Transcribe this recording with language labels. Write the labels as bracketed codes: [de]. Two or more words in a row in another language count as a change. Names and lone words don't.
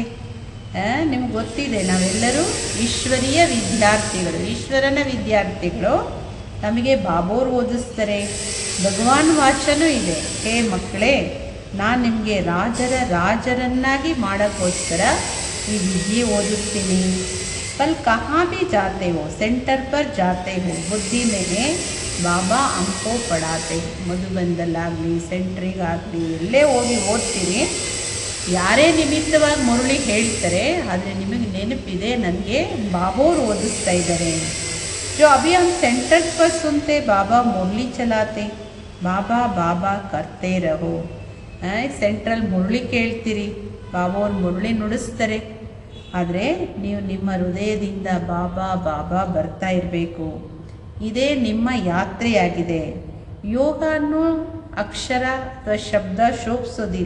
[kn] ನಿಮ್ಗೆ ಗೊತ್ತಿದೆ ನಾವೆಲ್ಲರೂ ಈಶ್ವರೀಯ ವಿದ್ಯಾರ್ಥಿಗಳು, ಈಶ್ವರನ ವಿದ್ಯಾರ್ಥಿಗಳು. ನಮಗೆ ಬಾಬೋರು ಓದಿಸ್ತಾರೆ. ಭಗವಾನ್ ವಾಚನೂ ಇದೆ, ಹೇ ಮಕ್ಕಳೇ ನಾನು ನಿಮಗೆ ರಾಜರನ್ನಾಗಿ ಮಾಡೋಕ್ಕೋಸ್ಕರ ಈ ವಿದ್ಯೆ ಓದಿಸ್ತೀನಿ. [hi] कल कहाँ भी जाते हो, सेंटर पर जाते हो, बुद्धि में ಬಾಬಾ हमको पढ़ाते. [kn] ಮಧುಬಂದಲ್ಲಾಗಲಿ ಸೆಂಟ್ರಿಗಾಗಲಿ ಎಲ್ಲೇ ಹೋಗಿ ಓದ್ತೀರಿ, ಯಾರೇ ನಿಮಿತ್ತವಾಗಿ ಮುರಳಿ ಹೇಳ್ತಾರೆ, ಆದರೆ ನಿಮಗೆ ನೆನಪಿದೆ ನನಗೆ ಬಾಬೋರು ಓದಿಸ್ತಾ ಇದ್ದಾರೆ. [hi] जो अभी हम सेंटर पर सुनते बाबा मुरली चलाते, बाबा बाबा करते रहो. [kn] ಸೆಂಟ್ರಲ್ ಮುರಳಿ ಕೇಳ್ತೀರಿ, ಬಾಬೋರು ಮುರಳಿ ನುಡಿಸ್ತಾರೆ. ಆದರೆ ನೀವು ನಿಮ್ಮ ಹೃದಯದಿಂದ ಬಾಬಾ ಬಾಬಾ ಬರ್ತಾ ಇರಬೇಕು. ಇದೇ ನಿಮ್ಮ ಯಾತ್ರೆಯಾಗಿದೆ. ಯೋಗ ಅನ್ನೋ ಅಕ್ಷರ ಅಥವಾ ಶಬ್ದ ಶೋಭಿಸೋದಿಲ್ಲ.